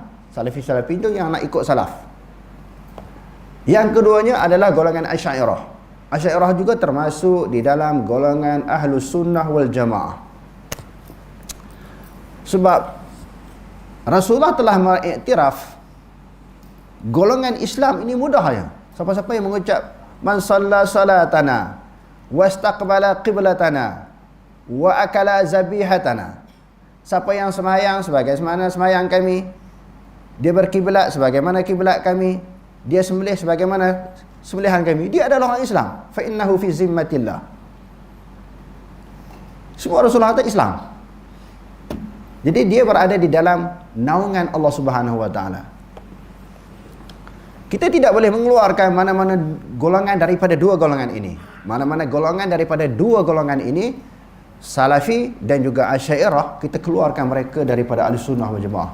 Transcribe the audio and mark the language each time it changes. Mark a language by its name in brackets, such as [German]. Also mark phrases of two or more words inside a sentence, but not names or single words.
[Malay] Salafi tu yang nak ikut salaf. Yang keduanya adalah golongan Asy'ariyah. Asy'ariyah juga termasuk di dalam golongan Ahlus Sunnah wal Jamaah. Sebab Rasulullah telah mengiktiraf golongan Islam ini mudah ya. Siapa-siapa yang mengucap [Arabic] من صلى صلاتنا واستقبل قبلتنا وأكل ذبيحتنا. [Malay] Siapa yang sembahyang sebagaimana sembahyang kami, dia berkiblat sebagaimana kiblat kami, dia sembelih sebagaimana sembelihan kami, dia adalah orang Islam. [Arabic] فإنه في ذمة الله. [Malay] Semua Rasulullah kata Islam. Jadi dia berada di dalam naungan Allah [Arabic] سبحانه وتعالى. [Malay] Kita tidak boleh mengeluarkan mana-mana golongan daripada dua golongan ini. Mana-mana golongan daripada dua golongan ini, Salafi dan juga Asy'ariyah, kita keluarkan mereka daripada Ahlussunnah wal Jamaah.